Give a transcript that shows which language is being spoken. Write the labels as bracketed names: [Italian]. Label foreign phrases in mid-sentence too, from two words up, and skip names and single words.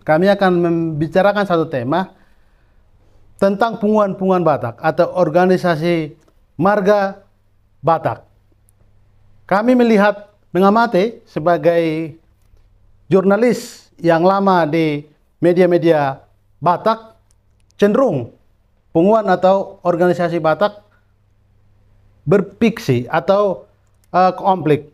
[Indonesian] Kami akan membicarakan satu tema tentang punguan-punguan Batak atau organisasi marga Batak. Kami melihat mengamati sebagai jurnalis yang lama di media-media Batak, cenderung punguan atau organisasi Batak berfiksi atau konflik.